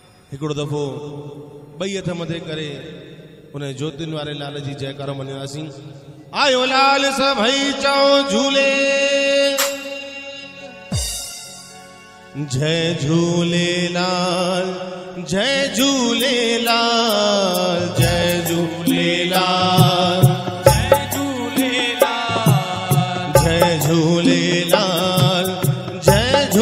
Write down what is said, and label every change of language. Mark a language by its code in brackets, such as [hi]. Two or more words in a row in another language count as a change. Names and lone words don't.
[sd] हिकिड़ो दफ़ो ॿई हथ मथे करे उन ज्योतिन वारे लाल जी जयकारो मञासीं। आयो लाल सभई चओ झूले, जय झूलेलाल जय झूलेलाल जय झूलेलाल जय झूलेलाल जय झूलेलाल जय